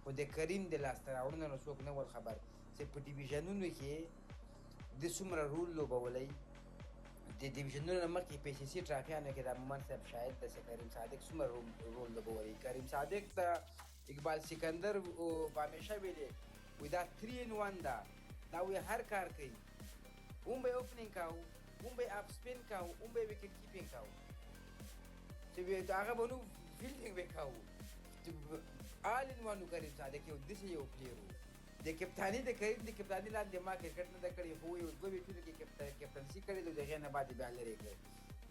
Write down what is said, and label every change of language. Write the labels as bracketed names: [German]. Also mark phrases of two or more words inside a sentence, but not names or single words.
[Pashto] خو د کریم د لاسته راوړنو نه څوک نه ول خبر چې په ډیویژنونو کې د څومره رول لوبولی د ډیویژنونو نه مخکې په SSC ټرافیانو کې د مومن صاحب شاهد ده چې کریم صادق څومره رول لوبولی. کریم صادق ته اقبال سکندر به همیشه ویلې وایي دا [English] 3 in 1 [Pashto] ده دا وایي هر کار کوي اون به اوپنینګ کاو اون به [English] off spin [Pashto] کاو اون به [English] wicket keeping [Pashto] کاو چې هغه به نو فیلډینګ به کاو [English] all in one [Pashto] کریم صادق یو داسې یو پلیر و. د کپتاني د کریم د کپتاني لاندې ما کرکټ نه ده کړې خو یو 2 میچونو کې کپتنسي کړې ده د هغې نه بعد بیا لرې کړې.